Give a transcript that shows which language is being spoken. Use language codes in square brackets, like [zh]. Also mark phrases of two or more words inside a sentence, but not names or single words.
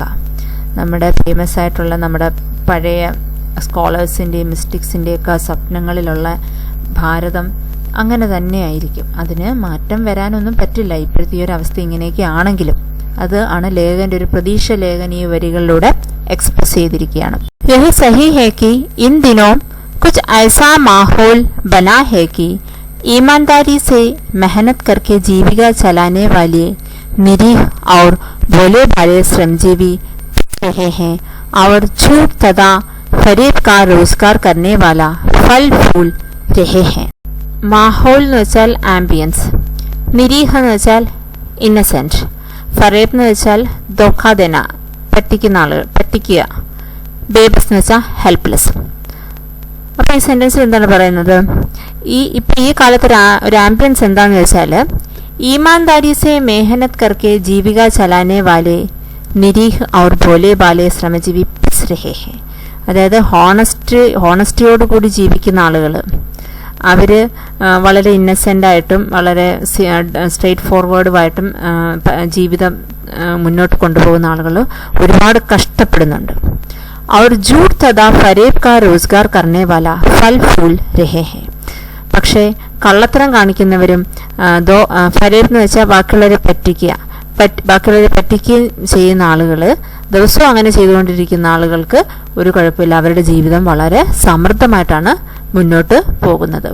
[ml] നമ്മുടെ ഫേമസ് ആയിട്ടുള്ള നമ്മുടെ പഴയ സ്കോളേഴ്സിൻ്റെയും മിസ്റ്റിക്സിൻ്റെയൊക്കെ സ്വപ്നങ്ങളിലുള്ള ഭാരതം അങ്ങനെ തന്നെ ആയിരിക്കും. അതിന് മാറ്റം വരാനൊന്നും പറ്റില്ല. ഇപ്പോഴത്തെ ഈ ഒരു അവസ്ഥ ഇങ്ങനെയൊക്കെ ആണെങ്കിലും അത് ആണ് ലേഖകൻ്റെ ഒരു പ്രതീക്ഷ. ലേഖകൻ ഈ വരികളിലൂടെ എക്സ്പ്രസ് ചെയ്തിരിക്കുകയാണ്. [hi] यही सही है कि इन दिनों कुछ ऐसा माहौल बना है कि ईमानदारी से मेहनत करके जीविका चलाने वाले निरीह और भोले भाले श्रमजीवी रहे हैं और झूठ तथा फरेब का रोजगार करने वाला फल फूल रहे हैं. [ml] മാഹോൾ എന്ന് വെച്ചാൽ ആംബിയൻസ്, നിരീഹ എന്ന് വെച്ചാൽ ഇന്നസെൻറ്റ്, ഫറേബ് എന്ന് വെച്ചാൽ ദോഖാദേന പറ്റിക്കുന്ന ആളുകൾ, പറ്റിക്കുക, ബേബസ് എന്ന് വെച്ചാൽ ഹെൽപ്ലെസ്. അപ്പോൾ ഈ സെൻറ്റൻസിൽ എന്താണ് പറയുന്നത്? ഇപ്പം ഈ കാലത്ത് ഒരു ആംബിയൻസ് എന്താണെന്ന് വെച്ചാൽ [hi] ईमानदारी से मेहनत करके जीविका चलाने वाले निरीह और भोले भाले श्रमजीवी पिस रहे हैं. [ml] അതായത് ഹോണസ്റ്റിയോടുകൂടി ജീവിക്കുന്ന ആളുകൾ, അവർ വളരെ ഇന്നസെൻ്റായിട്ടും വളരെ സ്ട്രെയിറ്റ് ഫോർവേഡുമായിട്ടും ജീവിതം മുന്നോട്ട് കൊണ്ടുപോകുന്ന ആളുകൾ ഒരുപാട് കഷ്ടപ്പെടുന്നുണ്ട്. [hi] और झूठ तथा फरेब का रोजगार करने वाला फल फूल रहे हैं. [ml] പക്ഷേ കള്ളത്തരം കാണിക്കുന്നവരും ഫരേബ് എന്ന് വെച്ചാൽ ബാക്കിയുള്ളവരെ പറ്റിക്കുകയും ചെയ്യുന്ന ആളുകൾ, ദിവസവും അങ്ങനെ ചെയ്തുകൊണ്ടിരിക്കുന്ന ആളുകൾക്ക് ഒരു കുഴപ്പമില്ല, അവരുടെ ജീവിതം വളരെ സമൃദ്ധമായിട്ടാണ് മുന്നോട്ട് പോകുന്നത്.